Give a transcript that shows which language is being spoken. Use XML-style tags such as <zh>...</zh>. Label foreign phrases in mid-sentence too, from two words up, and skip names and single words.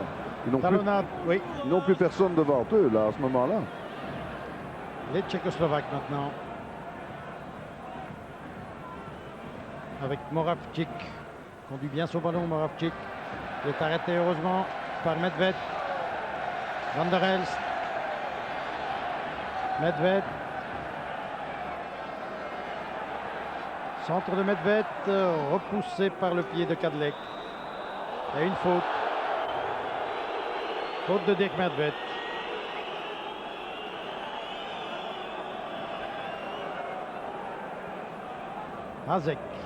<fr>Ils n'ont plus personne devant eux là, à ce moment-là. Les Tchécoslovaques maintenant. Avec Moravčík. Conduit bien son ballon, Moravčík. Il est arrêté heureusement par Medved. Van der Elst. Medved. Centre de Medved, repoussé par le pied de Kadlec. Et une faute. Faute de Dirk Medved. Hazek.</fr>